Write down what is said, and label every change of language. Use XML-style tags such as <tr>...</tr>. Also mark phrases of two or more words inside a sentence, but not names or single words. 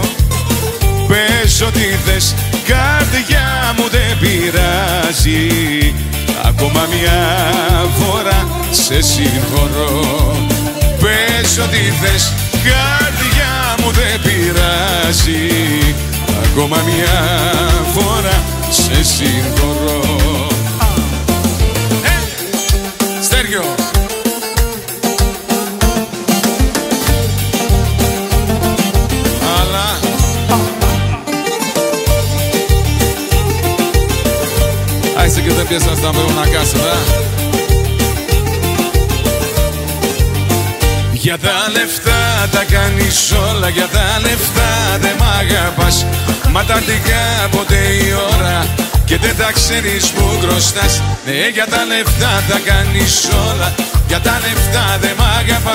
<el>Πες ό,τι θες, καρδιά μου δεν πειράζει, ακόμα μια φορά σε συγχωρώ. Πες ό,τι θες, καρδιά μου δεν πειράζει, ακόμα μια φορά σε συγχωρώ. Στέργιο!</el> <ro>Hai să cântăm piesa asta împreună acasă, da?</ro> <el>Για τα λεφτά τα κάνεις όλα, για τα λεφτά δεν μ' αγαπάς. Μα τα κάποτε η ώρα και δεν τα ξέρεις που χρωστάς. Ναι, για τα λεφτά τα κάνεις όλα, για τα λεφτά δεν μ' αγαπάς.</el>